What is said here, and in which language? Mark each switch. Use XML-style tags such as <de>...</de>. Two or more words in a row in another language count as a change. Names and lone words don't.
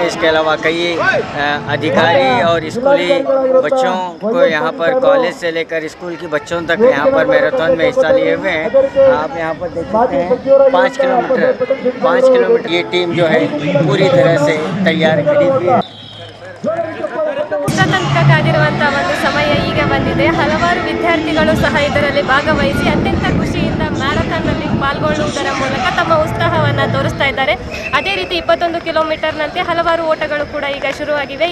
<hi>इसके अलावा कई अधिकारी और स्कूली बच्चों को यहाँ पर कॉलेज से लेकर स्कूल की बच्चों तक यहाँ पर मैराथन में हिस्सा लिए हुए हैं। आप यहाँ पर देख सकते हैं 5 किलोमीटर ये टीम जो है पूरी तरह से तैयार खड़ी हुई है।</hi> <kn>ತನಕ ಕಾದಿರುವಂಥ ಒಂದು ಸಮಯ ಈಗ ಬಂದಿದೆ. ಹಲವಾರು ವಿದ್ಯಾರ್ಥಿಗಳು ಸಹ ಇದರಲ್ಲಿ ಭಾಗವಹಿಸಿ ಅತ್ಯಂತ ಖುಷಿಯಿಂದ ಮ್ಯಾರಥಾನ್ನಲ್ಲಿ ಪಾಲ್ಗೊಳ್ಳುವುದರ ಮೂಲಕ ತಮ್ಮ ಉತ್ಸಾಹವನ್ನು ತೋರಿಸ್ತಾ ಇದ್ದಾರೆ. ಅದೇ ರೀತಿ 21 ಕಿಲೋಮೀಟರ್ನಂತೆ ಹಲವಾರು ಓಟಗಳು ಕೂಡ ಈಗ ಶುರುವಾಗಿವೆ.</kn>